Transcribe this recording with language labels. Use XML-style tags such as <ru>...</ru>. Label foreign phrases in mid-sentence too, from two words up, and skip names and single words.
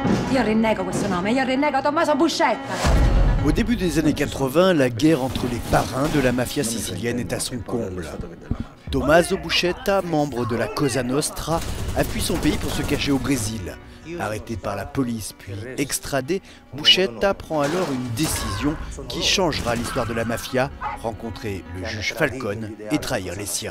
<it>Io rinnego questo nome, io rinnego Tommaso Buscetta.</it> <fr>Au début des années 80, la guerre entre les parrains de la mafia sicilienne est à son comble. Tommaso Buscetta, membre de la Cosa Nostra, appuie son pays pour se cacher au Brésil. Arrêté par la police puis extradé, Buscetta prend alors une décision qui changera l'histoire de la mafia, rencontrer le juge Falcone et trahir les siens.</fr>